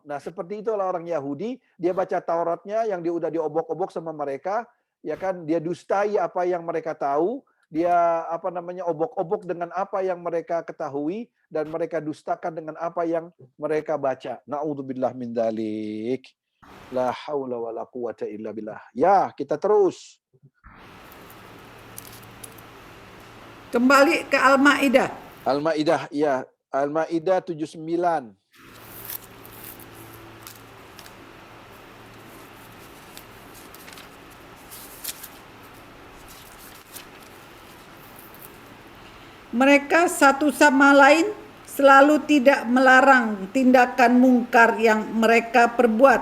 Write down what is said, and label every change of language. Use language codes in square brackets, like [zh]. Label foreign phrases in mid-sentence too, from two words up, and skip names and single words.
[id] Nah, seperti itulah orang Yahudi. Dia baca Tauratnya yang dia udah diobok-obok sama mereka. Ya kan? Dia dustai apa yang mereka tahu. Dia obok-obok dengan apa yang mereka ketahui dan mereka dustakan dengan apa yang mereka baca. [ar] نعوذ بالله من ذلك. لا حول ولا قوة إلا بالله. [id] Ya, kita terus. Kembali ke Al-Maidah. Al-Maidah, ya. Al-Maidah 79. Mereka satu sama lain selalu tidak melarang tindakan mungkar yang mereka perbuat.